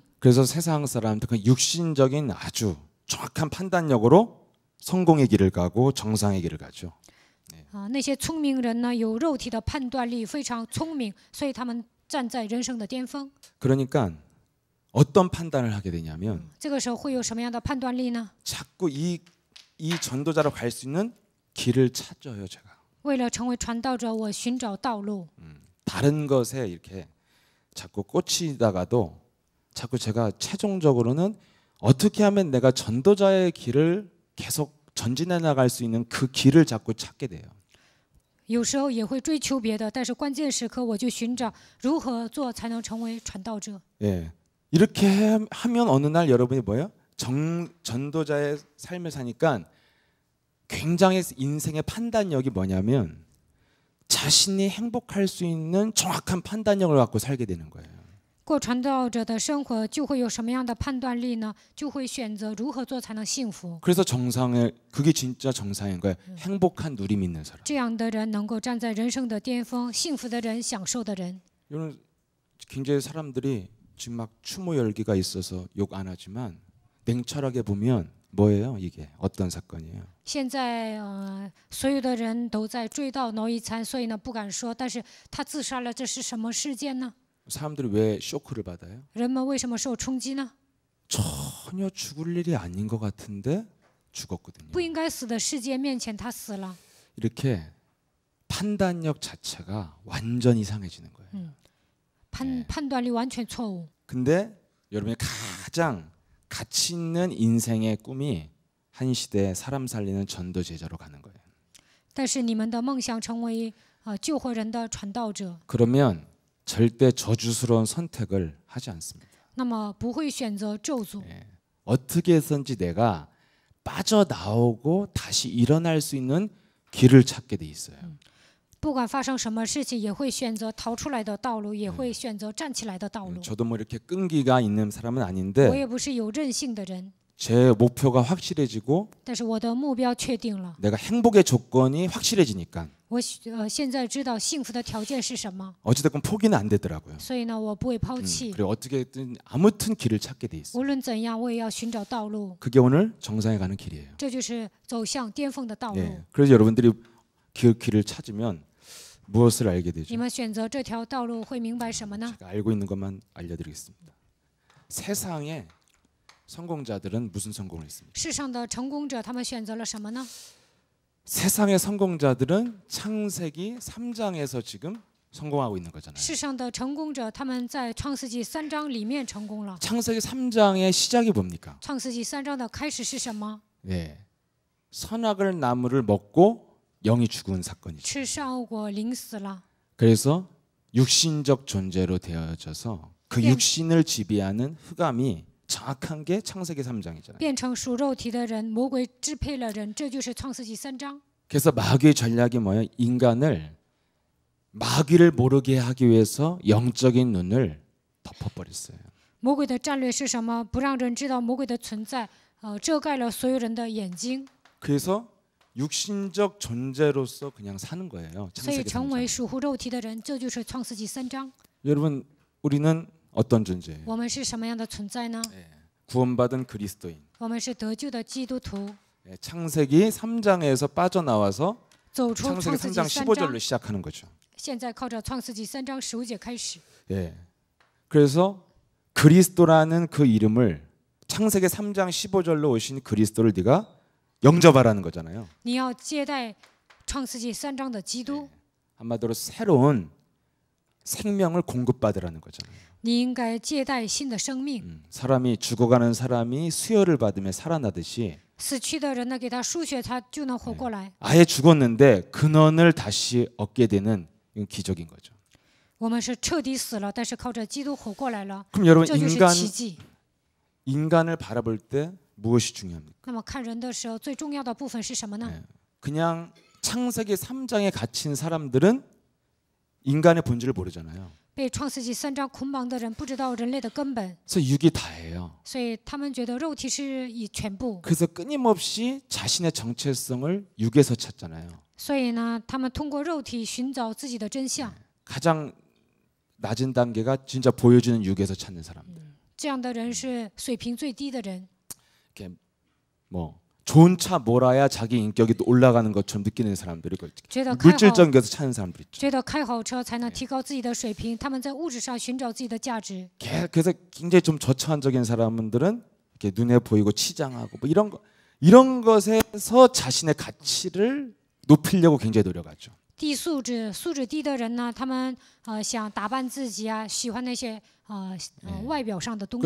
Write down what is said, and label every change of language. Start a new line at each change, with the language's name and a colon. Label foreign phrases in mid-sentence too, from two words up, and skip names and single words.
Korean: 그래서 세상 사람들 그 육신적인 아주 정확한 판단력으로 성공의 길을 가고 정상의 길을 가죠.
Chinese: 那些聪明人呢，有肉体的判断力，非常聪明，所以他们站在人生的巅峰。
Korean: 그러니까 어떤 판단을 하게 되냐면
Chinese: 这个时候会有什么样的判断力呢？
Korean: 자꾸 이 전도자로 갈 수 있는 길을 찾아요, 제가.
Chinese: 为了成为传道者，我寻找道路。
Korean: 다른 것에 이렇게 자꾸 꽂히다가도 자꾸 제가 최종적으로는 어떻게 하면 내가 전도자의 길을 계속 전진해 나갈 수 있는 그 길을 자꾸 찾게 돼요.
Chinese: 有时候也会追求别的，但是关键时刻我就寻找如何做才能成为传道者。
Korean: 예. 이렇게 하면 어느 날 여러분이 뭐예요? 전도자의 삶을 사니까 굉장히 인생의 판단력이 뭐냐면 자신이 행복할 수 있는 정확한 판단력을 갖고 살게 되는 거예요.
Chinese: 过传道者的生活就会有什么样的判断力呢？就会选择如何做才能幸福。
Korean: 그래서 정상의 그게 진짜 정상인 거예요. 행복한 누림 있는 사람.
Chinese: 这样的人能够站在人生的巅峰，幸福的人，享受的人。
Korean: 이런 굉장히 사람들이 지금 막 추모 열기가 있어서 욕 안 하지만 냉철하게 보면 뭐예요? 이게 어떤 사건이에요?
Chinese: 现在所有的人都在追悼挪一餐，所以呢不敢说。但是他自杀了，这是什么事件呢？
Korean: 사람들이 왜 쇼크를 받아요?
Chinese: 人们为什么受冲击呢？
Korean: 전혀 죽을 일이 아닌 것 같은데 죽었거든요.
Chinese: 不应该死的事件面前，他死了。
Korean: 이렇게 판단력 자체가 완전 이상해지는 거예요.
Chinese: 判断力完全错误。
Korean: 근데 여러분이 가장 가치 있는 인생의 꿈이 한 시대에 사람 살리는 전도 제자로 가는 거예요.
Chinese: 但是你们的梦想成为救活人的传道者，
Korean: 그러면 절대 저주스러운 선택을 하지 않습니다.
Chinese: 那么不会选择咒诅。
Korean: 어떻게 해서든지 내가 빠져나오고 다시 일어날 수 있는 길을 찾게 돼 있어요.
Chinese: 不管发生什么事情，也会选择逃出来的道路，也会选择站起来的道路。
Korean: 저도 뭐 이렇게 끈기가 있는 사람은
Chinese: 我
Korean: 아닌데
Chinese: 也不是有韧性的人，
Korean: 제 목표가 확실해지고
Chinese: 但是我的目标确定了。
Korean: 내가 행복의 조건이 확실해지니까
Chinese: 我现在知道幸福的条件是什么，
Korean: 어찌됐건 포기는 안 되더라고요.
Chinese: 所以呢，我不会抛弃。
Korean: 그리고 어떻게든 아무튼 길을 찾게 돼 있어요.
Chinese: 无论怎样，我也要寻找道路。
Korean: 그게 오늘 정상에 가는 길이에요.
Chinese: 这就是走向巅峰的道路。
Korean: 예. 그래서 여러분들이 그 길을 찾으면 무엇을 알게
Chinese: 你
Korean: 되죠?
Chinese: 们选择这条道路会明白什么呢？
Korean: 제가 알고 있는 것만 알려드리겠습니다. 세상의 성공자들은 무슨 성공을 했습니까?
Chinese: 世上的成功者，他们选择了什么呢？
Korean: 세상의 성공자들은 창세기 3장에서 지금 성공하고 있는 거잖아요.
Chinese: 世上的成功者，他们在创世纪3章里面成功了。
Korean: 창세기 3장의 시작이 뭡니까?
Chinese: 创世纪3章的开始是什么？
Korean: 네. 선악을 나무를 먹고 영이 죽은 사건이죠.
Chinese: 吃善恶果，灵死了。
Korean: 그래서 육신적 존재로 되어져서 그 예. 육신을 지배하는 흑암이 정확한 게 창세기 3장이잖아요.
Chinese: 变成属肉体的人，魔鬼支配了人，这就是创世纪3章。
Korean: 그래서 마귀의 전략이 뭐예요? 인간을 마귀를 모르게 하기 위해서 영적인 눈을 덮어버렸어요.
Chinese: 魔鬼的战略是什么？不让人知道魔鬼的存在，遮盖了所有人的眼睛，
Korean: 그래서 육신적 존재로서 그냥 사는 거예요.
Chinese: 所以
Korean: 창세기
Chinese: 成为
Korean: 3장.
Chinese: 属乎肉体的人，这就是创世纪3章。
Korean: 여러분, 우리는 어떤 존재예요?
Chinese: 我们是什么样的存在呢？
Korean: 구원받은 그리스도인.
Chinese: 我们是得救的基督徒，
Korean: 창세기 3장에서 빠져나와서
Chinese: 走出
Korean: 창세기
Chinese: 创世纪
Korean: 3장
Chinese: 3章，
Korean: 15절로 시작하는 거죠.
Chinese: 现在靠着创世纪3章15节开始。
Korean: 예. 그래서 그리스도라는 그 이름을 창세기 3장 15절로 오신 그리스도를 네가 영접하라는 거잖아요.
Chinese: 你要接待创世纪3章的基督，
Korean: 한마디로 새로운 생명을 공급받으라는 거잖아요.
Chinese: 你应该接待新的生命。
Korean: 사람이 죽어가는 사람이 수혈을 받으며 살아나듯이
Chinese: 死去的人呢，给他输血，他就能活过来。
Korean: 아예 죽었는데 근원을 다시 얻게 되는 이건 기적인 거죠.
Chinese: 我们是彻底死了，但是靠着基督活过来了，
Korean: 그럼 여러분
Chinese: 这就是奇迹。
Korean: 인간을 바라볼 때 무엇이 중요합니까?
Chinese: 那么看人的时候，最重要的部分是什么呢？
Korean: 그냥 창세기 3장에 갇힌 사람들은 인간의 본질을 모르잖아요.
Chinese: 被创世纪3章捆绑的人不知道人类的根本，
Korean: 그래서 육이 다예요.
Chinese: 所以他们觉得肉体是以全部，
Korean: 그래서 끊임없이 자신의 정체성을 육에서 찾잖아요.
Chinese: 所以呢，他们通过肉体寻找自己的真相。
Korean: 가장 낮은 단계가 진짜 보여주는 육에서 찾는 사람들.
Chinese: 这样的人是水平最低的人，
Korean: 이렇게 뭐 좋은 차 몰아야 자기 인격이 올라가는 것처럼 느끼는 사람들이
Chinese: 觉得开好
Korean: 물질적인 것에서 찾는 사람들 있죠.
Chinese: 觉得开好车才能提高自己的水平，他们在物质上寻找自己的价值。
Korean: 그래서 굉장히 좀 저차원적인 사람들은 이렇게 눈에 보이고 치장하고 뭐 이런 것에서 자신의 가치를 높이려고 굉장히 노력하죠.
Chinese: 低素质低的人呢，他们想打扮自己啊，喜欢那些外表上的东